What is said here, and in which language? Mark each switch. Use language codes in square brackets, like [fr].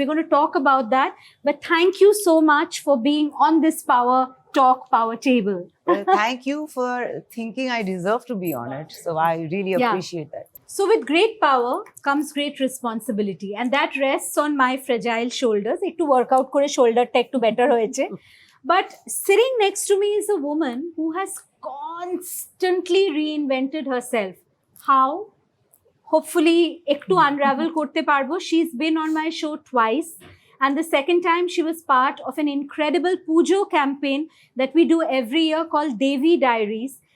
[en] We're going to talk about that. But thank you so much for being on this Power Talk, Power Table. Well, thank you for thinking I deserve to be on it. So I really Yeah. appreciate that. So with great power comes great responsibility, and that rests on my fragile shoulders. [bn] Ekটু workout করে shoulderটা একটু better হয়েছে. [en] But sitting next to me is a woman who has constantly reinvented herself. How? Hopefully [bn] একটু unravel করতে পারবো. [en] She's been on my show twice, And the second time, she was part of an incredible Pujo campaign that we do every year called Devi Diaries.